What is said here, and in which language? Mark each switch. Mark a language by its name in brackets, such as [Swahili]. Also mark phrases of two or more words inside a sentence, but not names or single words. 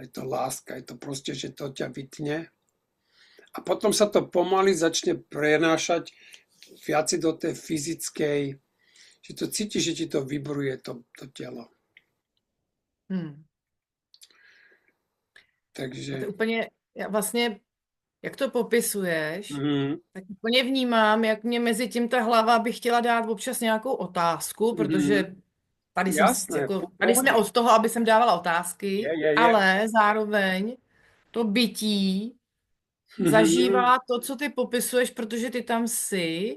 [Slovak] Je to láska, je to proste, že to ťa vytne. A potom sa to pomaly začne prenášať viac do tej fyzickej, že to cítiš, že ti to vibruje to telo. Takže... [Czech] A to úplně, já vlastně, jak to popisuješ, tak úplně vnímám, jak mě mezi tím ta hlava by chtěla dát občas nějakou otázku, protože [Slovak] Jasné, [Czech] tady jsme od toho, aby jsem dávala otázky, je. ale zároveň to bytí zažívá to, co ty popisuješ, protože ty tam jsi.